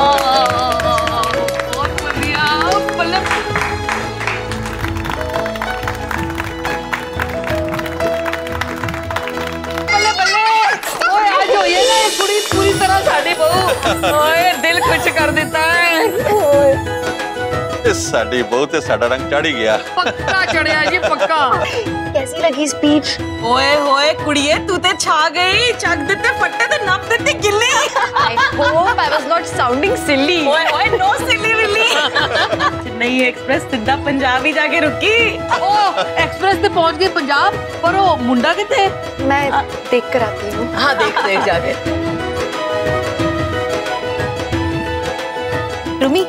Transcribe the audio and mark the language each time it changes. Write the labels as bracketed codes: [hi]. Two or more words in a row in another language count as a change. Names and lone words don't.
[hi] पूरी तरह [pa] साड़ी बहू [hi] ओए दिल खुश कर देता है। [pa] ਸਾਡੀ ਬਹੂ ਤੇ ਸਾਡਾ ਰੰਗ ਚੜ੍ਹ ਹੀ ਗਿਆ। ਪੱਕਾ ਚੜ੍ਹਿਆ ਜੀ ਪੱਕਾ। [hi] कैसी लगी स्पीच? [pa] ਓਏ ਹੋਏ ਕੁੜੀਏ ਤੂੰ ਤੇ ਛਾ ਗਈ, ਚੱਕ ਦਿੱਤੇ ਫੱਟੇ ਤੇ ਨੱਪ ਦਿੱਤੀ ਗਿੱਲੀ। [en] I hope I was not sounding silly. ओए ओए no silly willy. [hi] चेन्नई एक्सप्रेस सीधा पंजाब ही जाके रुकी। ओ एक्सप्रेस से पहुंच गई पंजाब, पर वो [pa] मुंडा किथे? [hi] मैं देख कर आती हूँ। हाँ देख देख जाके। रूमी